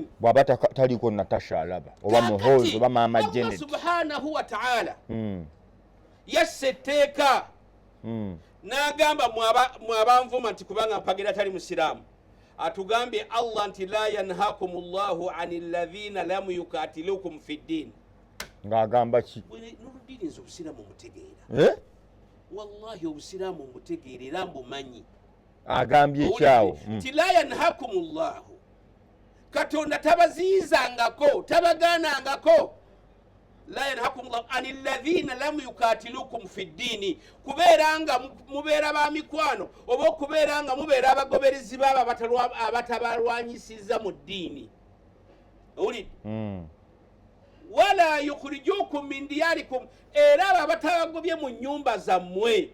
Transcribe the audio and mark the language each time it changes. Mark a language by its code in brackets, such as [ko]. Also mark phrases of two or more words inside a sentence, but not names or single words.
[lg] bw'aba taliko Natasha alaba oba Muhoozi oba Maama Janet [ar] سبحانه وتعالى [lg] yasse etteeka n'agamba mwabanvuma nti kubanga mpagira tali musiraamu atugambye Allah nti [ar] لا ينهاكم الله عن الذين لم يقاتلوكم في الدين [lg] ng'agamba ki noluddiini nze obusiraamu omutegeera wallahi obusiraamu omutegeera era mbumanyi agambye ekyawo nti [ar] لا ينهاكم الله [lg] Katonda tabaziyizangako tabagaanangako [ar] لا ينهاكم الله عن الذين لم يقاتلوكم في الدين [lg] kubeeranga mubeera ba mikwano oba okubeeranga mubeera abagoberezi baabo abatabalwanyisiza mu ddiini owulidde [ar] ولا يخرجوكم من دياركم [lg] era abo abatabagobye mu nnyumba zammwe.